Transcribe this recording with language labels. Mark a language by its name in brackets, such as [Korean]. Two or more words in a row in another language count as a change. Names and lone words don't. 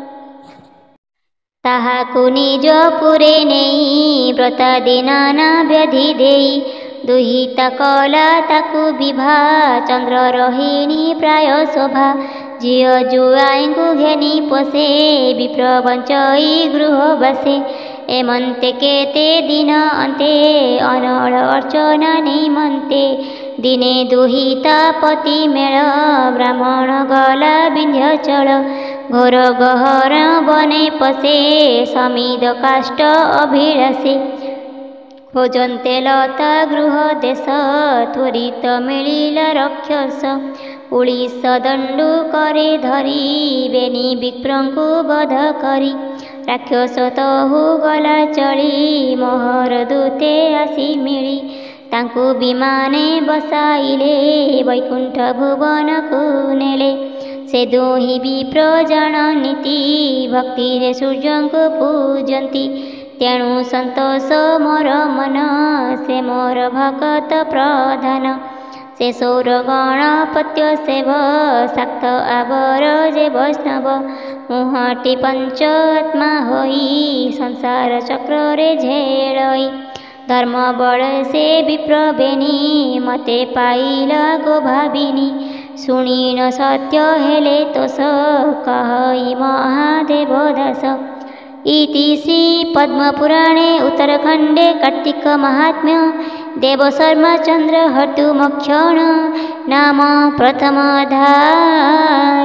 [Odia] ତାହାକୁ ନିଜ ପୁରେ ନେଇ ବ୍ରତାଦି ନାନା ବ୍ୟାଧି ଦେଇ ଦୁହିତା କଲା ତାକୁ ବିଭା ଚନ୍ଦ୍ର ରୋହିଣୀ ପ୍ରାୟ ଶୋଭା ଝିଅ ଜୁଆଇଁକୁ ଘେନି ପୋଷେ ବିପ୍ର ବଞ୍ଚଇ ଗୃହ ବସେ ଏମନ୍ତେ କେତେ ଦିନ ଅନ୍ତେ ଅନଳ ଅର୍ଚ୍ଚନା ନିମନ୍ତେ ଦିନେ ଦୁହିତା ପତି ମେଳ ବ୍ରାହ୍ମଣ ଗଲା ବିନ୍ଧ୍ୟାଚଳ ଘୋର ଗହର ବନେ ପଶେ ସମିଦ କାଷ୍ଟ ଅଭିଳାଷେ ଖୋଜନ୍ତେ ଲତା ଗୃହ ଦେଶ ତ୍ୱରିତ ମିଳିଲା ରକ୍ଷସ ଉଡ଼ିସ ଦଣ୍ଡୁ କରେ ଧରି ବେନି ବିପ୍ରଙ୍କୁ ବଧ କରି ରାକ୍ଷସ ତହୁଁ ଗଲା ଚଳି ମୋହର ଦୂତେ ଆସି ମିଳି ତାଙ୍କୁ ବିମାନେ ବସାଇଲେ ବୈକୁଣ୍ଠ ଭୁବନ କୁ ନେଲେ ସେ ଦୁହିଁ ବିପ୍ର ଜାଣ ନୀତି ଭକ୍ତି ରେ ସୂର୍ଯ୍ୟ କୁ ପୂଜନ୍ତି ତେଣୁ ସନ୍ତୋଷ ମୋର ମନ ସେ ମୋର ଭକତ ପ୍ରଧାନ ସେ ସୌର ଗାଣପତ୍ୟ ସେବ ଶାକ୍ତ ଆଉର ଯେ ବୈଷ୍ଣବ ମୁହଟି ପଞ୍ଚ ଆତ୍ମା ହୋଇ ସଂସାର ଚକ୍ର ରେ ଝେଲଇ ଧର୍ମ ବଳ ସେ ବିପ୍ର ବେନି ମତେ ପାଇଲା ଗୋ ଭାବିନୀ ଶୁଣି ନ ସତ୍ୟ ହେଲେ ତୋଷ କହଇ ମହାଦେବ ଦାସ ଇତି ଶ୍ରୀ ପଦ୍ମପୁରାଣେ ଉତ୍ତରଖଣ୍ଡେ କାର୍ତ୍ତିକ ମାହାତ୍ମ୍ୟ ଦେବଶର୍ମା ଚନ୍ଦ୍ର ହଟୁମକ୍ଷଣ ନାମ ପ୍ରଥମ ଅଧ୍ୟାୟ।